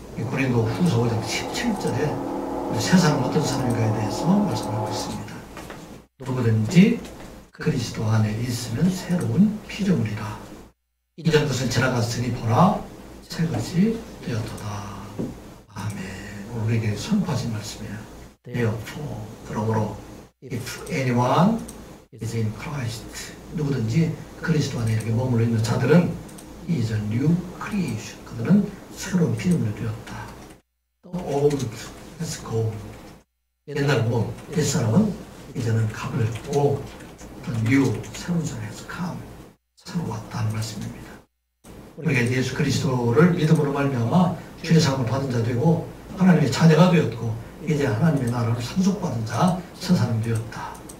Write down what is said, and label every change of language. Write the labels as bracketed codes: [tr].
[ko] 고린도 후서 5장 17절에 새 사람은 어떤 사람인가에 대해서 말씀하고 있습니다. 누구든지 그리스도 안에 있으면 새로운 피조물이라. 이전 것은 지나갔으니 보라 새 것이 되었도다. 아멘. 우리에게 선포하신 말씀이에요. [en] Therefore, [ko] 그러므로 [en] if anyone is in Christ, [ko] 누구든지 그리스도 안에 이렇게 머물러 있는 자들은 [en] is a new creation. [ko] 그들은 새로운 피조물이 되었다. [en] The old has gone. [ko] 옛날 옛사람은 이제는 가버렸고 [en] the new, [ko] 새로운 사람에서 [en] come, [ko] 새로 왔다는 말씀입니다. 우리가 예수 그리스도를 믿음으로 말미암아 주의 사함을 받은 자 되고 하나님의 자녀가 되었고 이제 하나님의 나라를 상속받은 자, 새 사람 되었다.